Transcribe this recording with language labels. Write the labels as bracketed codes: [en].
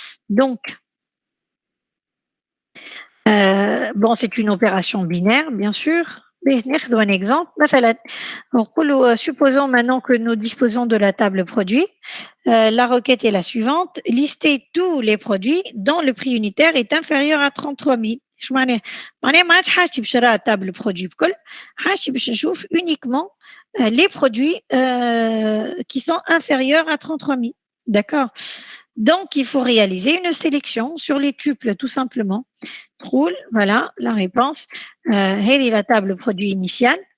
[fr] Donc, c'est une opération binaire, bien sûr. [ar] ناخذ [fr] un exemple. [ar] مثلا [fr] supposons maintenant que nous disposons de la table produit. La requête est la suivante. Lister tous les produits dont le prix unitaire est inférieur à 33 000. [ar] ايش معناه؟ معناه ما عادش حاجتي باش نرى التابل برودوي بكل، حاجتي باش نشوف [fr] uniquement les produits qui sont inférieurs à 33 000. D'accord? Donc, il faut réaliser une sélection sur les tuples, tout simplement. Troul, voilà la réponse. هذه la table produit initiale.